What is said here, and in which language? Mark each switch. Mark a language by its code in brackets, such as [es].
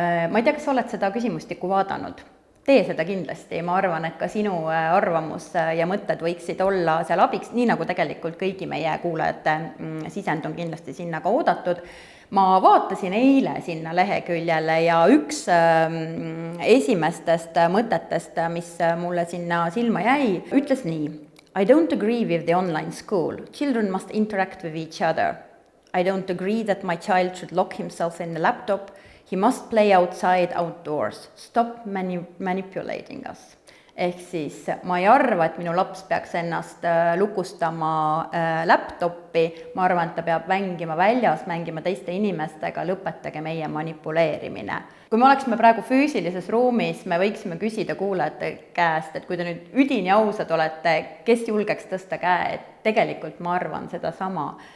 [et] Ma ei tea, kas sa oled seda küsimustikku vaadanud? Tee seda kindlasti, ma arvan, et ka sinu arvamus ja mõtted võiksid olla seal abiks, nii nagu tegelikult kõigi meie kuulajate sisend on kindlasti sinna ka oodatud. Ma vaatasin eile sinna leheküljele ja üks esimestest mõtetest, mis mulle sinna silma jäi, ütles nii. [en] I don't agree with the online school. Children must interact with each other. I don't agree that my child should lock himself in the laptop. He must play outside, outdoors. Stop manipulating us. [et] Ehk siis ma ei arva, et minu laps peaks ennast lukustama laptopi, ma arvan, et ta peab mängima väljas, mängima teiste inimestega, lõpetage meie manipuleerimine. Kui me oleksime praegu füüsilises ruumis, me võiksime küsida kuulajate käest, et kui te nüüd üdini ausad olete, kes julgeks tõsta käe, et tegelikult ma arvan seda sama.